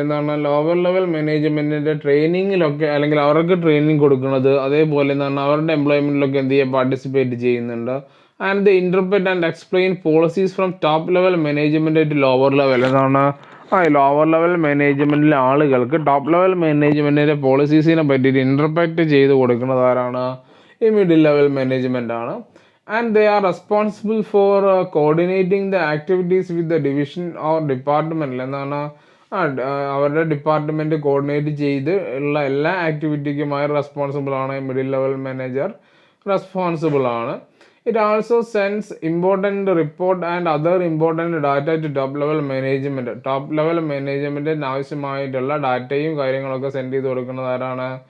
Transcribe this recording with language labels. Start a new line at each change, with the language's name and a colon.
Malayalam: എന്താണ് lower level മാനേജ്മെൻറ്റിൻ്റെ ട്രെയിനിങ്ങിലൊക്കെ അല്ലെങ്കിൽ അവർക്ക് ട്രെയിനിങ് കൊടുക്കുന്നത്, അതേപോലെ എന്താണ് അവരുടെ എംപ്ലോയ്മെൻറ്റിലൊക്കെ എന്ത് ചെയ്യുക പാർട്ടിസിപ്പേറ്റ് ചെയ്യുന്നുണ്ട്.
English: And they interpret and explain policies from top level management to lower level.
Malayalam: എന്താണ് ലോവർ ലെവൽ മാനേജ്മെൻറ്റിലെ ആളുകൾക്ക് ടോപ്പ് ലെവൽ മാനേജ്മെൻറ്റിൻ്റെ പോളിസീസിനെ പറ്റിയിട്ട് ഇൻ്റർപ്രറ്റ് ചെയ്ത് കൊടുക്കുന്നത് ആരാണ്? ഈ മിഡിൽ ലെവൽ മാനേജ്മെൻ്റ് ആണ്.
English: And they are responsible for coordinating the activities with the division or department.
Malayalam: എന്താണ് അവരുടെ ഡിപ്പാർട്ട്മെൻറ്റ് കോർഡിനേറ്റ് ചെയ്ത് ഉള്ള എല്ലാ ആക്ടിവിറ്റിക്കുമായി റെസ്പോൺസിബിൾ ആണ് മിഡിൽ ലെവൽ മാനേജർ. റെസ്പോൺസിബിൾ ആണ്.
English: It also sends important report and other important data to top level management.
Malayalam: Top level മാനേജ്മെൻറ്റിന് ആവശ്യമായിട്ടുള്ള ഡാറ്റയും കാര്യങ്ങളൊക്കെ സെൻഡ് ചെയ്ത് കൊടുക്കുന്നത് ആരാണ്?